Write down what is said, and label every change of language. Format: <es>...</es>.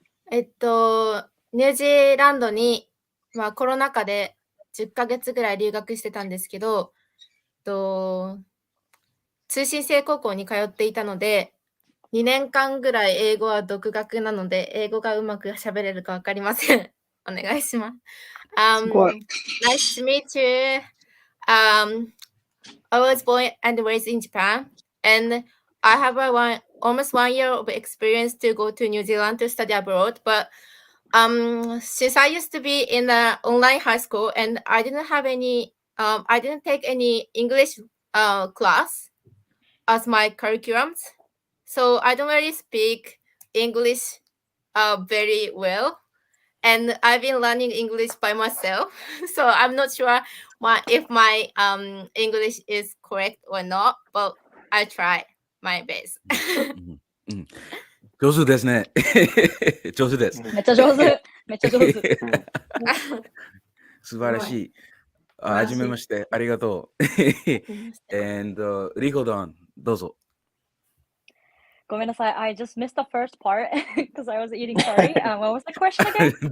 <ja>ニュージーランドに、コロナ禍で10ヶ月ぐらい留学してたんですけど、通信制高校に通っていたので、2年間ぐらい英語は独学なので、英語がうまく喋れるか分かりません。お願いします。</ja> <en>Nice to meet you. I was born and raised in Japan, and I have almost 1 year of experience to go to New Zealand to study abroad. But since I used to be in an online high school and I didn't take any English class as my curriculums, so I don't really speak English very well. And I've been learning English by myself, so I'm not sure if my English is correct or not, but I try my best.</en> <ja>上手ですね。上手です。めっちゃ上手。めっちゃ上手。素晴らしい。はじめまして。ありがとう。 And リコドン、どうぞ。ごめんなさい。</ja> <en>I just missed the first part because I was eating curry. What was the question again?</en>